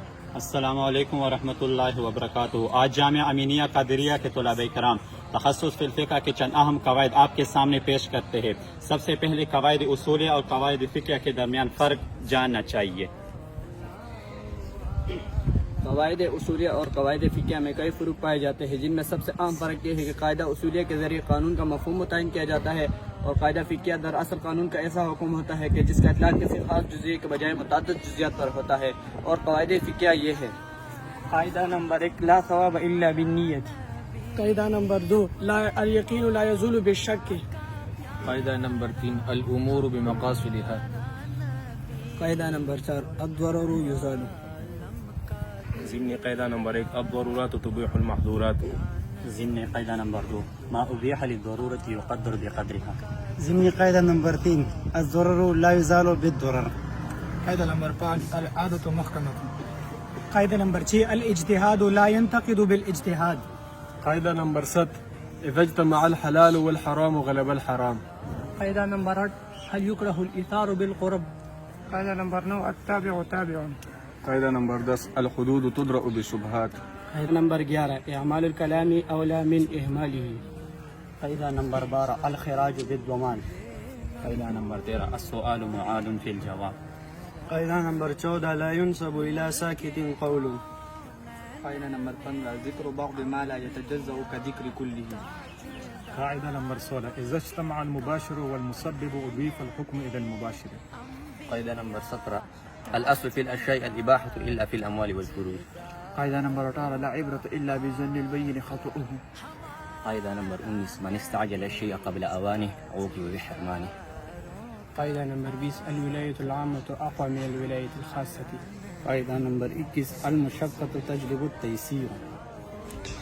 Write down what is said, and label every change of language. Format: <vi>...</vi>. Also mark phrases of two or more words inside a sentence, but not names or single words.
<ar>السلام عليكم ورحمة الله وبركاته.</ar> <ur>آج جامعہ امینیہ قادریہ کے طلبہ کرام تخصص فی الفقہ کے چند اہم قواعد آپ کے سامنے پیش کرتے ہیں. سب سے پہلے قواعد اصولیہ اور قواعد فقہ کے درمیان فرق جاننا چاہیے. قواعد اصولیہ اور قواعد فقہ میں کئی فروق پائے جاتے ہیں، جن میں سب سے اہم فرق یہ ہے کہ قاعدہ اصولیہ کے ذریعے قانون کا مفہوم متعین کیا جاتا ہے اور قاعدہ فقہیہ دراصل قانون کا ایسا حکم ہوتا ہے کہ جس کا اطلاق کسی خاص جزیے کے بجائے متعدد جزئیات پر ہوتا ہے. اور قواعد فقہیہ یہ ہے: قاعدہ نمبر 1,</ur> <ar>لا ثواب إلا بالنية.</ar> <ur>قاعدہ نمبر 2,</ur> <ar>لا اليقين لا يزول بالشك.</ar> <ur>قاعدہ نمبر 3,</ur> <ar>الأمور بمقاصدها.</ar> <ur>قاعدہ نمبر 4,</ur> <ar>الضرر يزال.</ar> <ur>ضمنی قاعدہ نمبر 1,</ur> <ar>الضرورات تبيح المحظورات.</ar> <ur>ضمنی قاعدہ نمبر 2,</ur> <ar>ما أبيح للضرورة يقدر بقدرها.</ar> <ur>ضمنی قاعدہ نمبر 3,</ur> <ar>الضرر لا يزال بالضرر.</ar> <ur>قاعدہ نمبر 5,</ur> <ar>العادة محكمة.</ar> <ur>قاعدہ نمبر 6,</ur> <ar>الاجتهاد لا ينتقض بالاجتهاد.</ar> <ur>قاعدہ نمبر 7,</ur> <ar>إذا اجتمع الحلال والحرام غلب الحرام.</ar> <ur>قاعدہ نمبر 8,</ur> <ar>هل يكره الإيثار بالقرب.</ar> <ur>قاعدہ نمبر 9,</ur> <ar>التابع تابع.</ar> <ur>قاعدہ نمبر 10,</ur> <ar>الحدود تدرأ بالشبهات.</ar> <ur>قاعدہ نمبر 11,</ur> <ar>إعمال الكلام أولى من إهماله.</ar> <ur>قاعدہ نمبر 12,</ur> <ar>الخراج بالضمان.</ar> <ur>قاعدہ نمبر 13,</ur> <ar>السؤال معاد في الجواب.</ar> <ur>قاعدہ نمبر 14,</ur> <ar>لا ينسب إلى ساكت قول.</ar> <ur>قاعدہ نمبر 15,</ur> <ar>ذكر بعض ما لا يتجزأ كذكر كله.</ar> <ur>قاعدہ نمبر 16,</ur> <ar>إذا اجتمع المباشر والمسبب أضيف الحكم إلى المباشر.</ar> <ur>قاعدہ نمبر 17,</ur> <ar>الأصل في الأشياء الإباحة إلا في الأموال والفروج.</ar> <ur>قاعدہ نمبر 18,</ur> <ar>لا عبرة إلا بالظن البين خطؤه.</ar> <ur>قاعدہ نمبر 19,</ur> <ar>من استعجل الشيء قبل أوانه عوقب بحرمانه.</ar> <ur>قاعدہ نمبر 20,</ur> <ar>الولاية العامة أقوى من الولاية الخاصة.</ar> <ur>قاعدہ نمبر 21,</ur> <ar>المشقة تجلب التيسير.</ar>